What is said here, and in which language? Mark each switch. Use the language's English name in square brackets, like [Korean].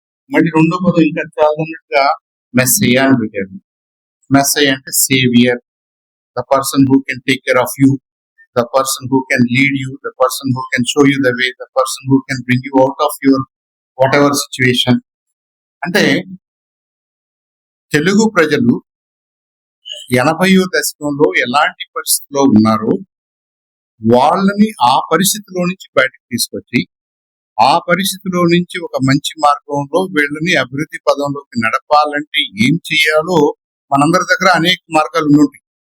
[Telugu] మళ్ళీ రెండో పదం ఇంకా చాలన్నట్టుగా మెస్సయ్య అని పెట్టారు. మెస్సయ్య అంటే [English] Saviour, the person who can take care of you, the person who can lead you, the person who can show you the way, the person who can bring you out of your whatever situation. [Telugu] అంటే తెలుగు ప్రజలు 80వ దశకంలో ఎలాంటి పరిస్థితిలో ఉన్నారో వాళ్ళని ఆ పరిస్థితిలో నుంచి బయటకు తీసుకొచ్చి ఆ పరిస్థితిలో నుంచి ఒక మంచి మార్గంలో వీళ్ళని అభివృద్ధి పదంలోకి నడపాలంటే ఏం చేయాలో మనందరి దగ్గర అనేక మార్గాలు ఉంటాయి.